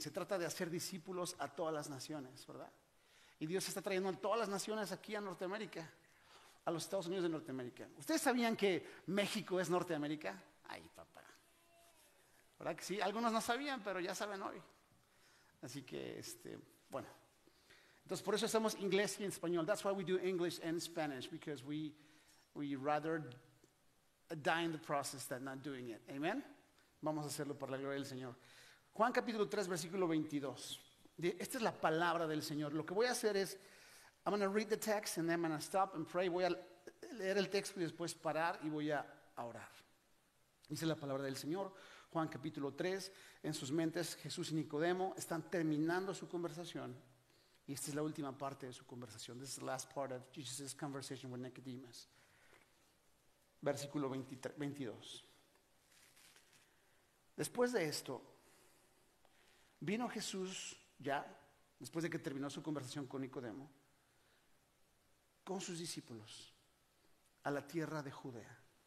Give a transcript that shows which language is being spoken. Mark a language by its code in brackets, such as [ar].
[es] Se trata de hacer discípulos a todas las naciones, ¿verdad? Y Dios está trayendo a todas las naciones aquí a Norteamérica, a los Estados Unidos de Norteamérica. ¿Ustedes sabían que México es Norteamérica? Ay, papá. ¿Verdad que sí? Algunos no sabían, pero ya saben hoy. Así que, bueno. Entonces, por eso hacemos inglés y español. [en] That's why we do English and Spanish, because we rather die in the process than not doing it. Amen. [es] Vamos a hacerlo por la gloria del Señor. Juan capítulo 3, versículo 22. Esta es la palabra del Señor. Lo que voy a hacer es, [en] I'm going to read the text and then I'm going to stop and pray. [es] Voy a leer el texto y después parar y voy a orar. Dice la palabra del Señor, Juan capítulo 3. En sus mentes Jesús y Nicodemo están terminando su conversación. Y esta es la última parte de su conversación. [en] This is the last part of Jesus' conversation with Nicodemus. [es] Versículo 22. Después de esto, vino Jesús ya, después de que terminó su conversación con Nicodemo, con sus discípulos a la tierra de Judea.